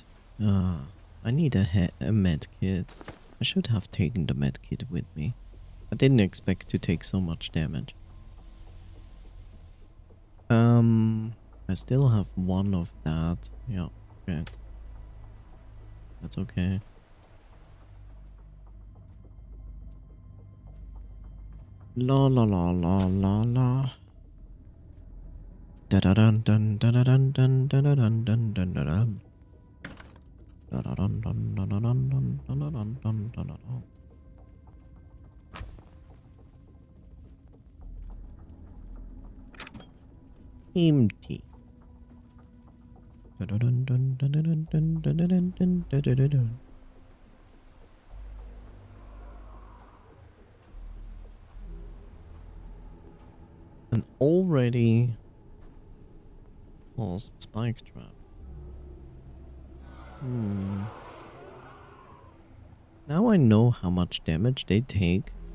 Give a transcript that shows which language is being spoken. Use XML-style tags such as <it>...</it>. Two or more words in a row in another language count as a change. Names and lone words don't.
<en>I need a med kit. I should have taken the med kit with me. I didn't expect to take so much damage. I still have one of that. Yeah, okay. That's okay. La la la la la la. Da da dun dun da da dun dun da da dun dun dun da dun. Da da dun dun da da dun dun da da dun dun da da dun. Empty. Da da dun dun da da dun dun da da dun dun da da da dun. An already paused spike trap. Now I know how much damage they take.</en>